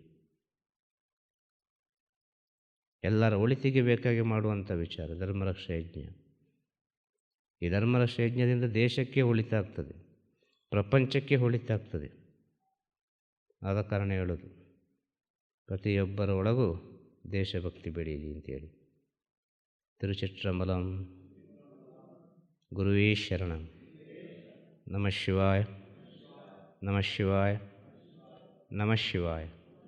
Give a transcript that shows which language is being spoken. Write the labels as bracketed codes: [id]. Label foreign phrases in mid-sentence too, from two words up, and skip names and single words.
[kn] ಎಲ್ಲರ ಒಳಿತಿಗೆ ಬೇಕಾಗಿ ಮಾಡುವಂಥ ವಿಚಾರ ಧರ್ಮರಕ್ಷಾ ಯಜ್ಞ. ಈ ಧರ್ಮರಕ್ಷಾ ಯಜ್ಞದಿಂದ ದೇಶಕ್ಕೆ ಒಳಿತಾಗ್ತದೆ, ಪ್ರಪಂಚಕ್ಕೆ ಒಳಿತಾಗ್ತದೆ. ಆದ ಕಾರಣ ಹೇಳೋದು ಪ್ರತಿಯೊಬ್ಬರ ಒಳಗೂ ದೇಶಭಕ್ತಿ ಬೆಳೀಲಿ ಅಂತೇಳಿ. ತಿರುಚಿಟ್ರಂಬಲಂ. [sa] ಗುರುವೇ ಶರಣಂ. ನಮಃ ಶಿವಾಯ, ನಮಃ ಶಿವಾಯ, ನಮಃ ಶಿವಾಯ.